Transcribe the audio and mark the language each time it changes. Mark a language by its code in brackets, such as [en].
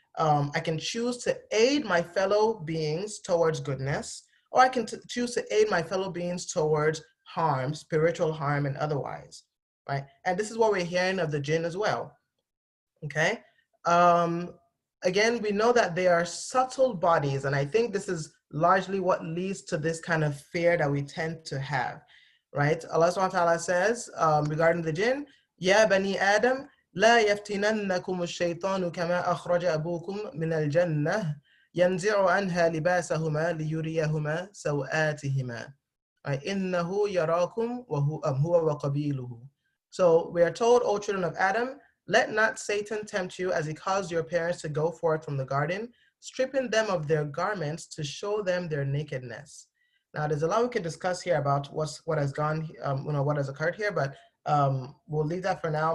[en] I can choose to aid my fellow beings towards goodness, or I can choose to aid my fellow beings towards harm, spiritual harm and otherwise, right? And this is what we're hearing of the jinn as well, okay? Again, we know that they are subtle bodies, and I think this is largely what leads to this kind of fear that we tend to have, right? Allah subhanahu wa ta'ala says regarding the jinn, [ar] Ya bani Adam, لا يفتننكم الشيطان كما أخرج أبوكم من الجنة ينزع عنها لباسهما ليريهما سوآتهما إنه يراكم هو وقبيله. [en] So we are told, O children of Adam, let not Satan tempt you as he caused your parents to go forth from the garden, stripping them of their garments to show them their nakedness. Now, there's a lot we could discuss here about what has occurred here, but we'll leave that for now.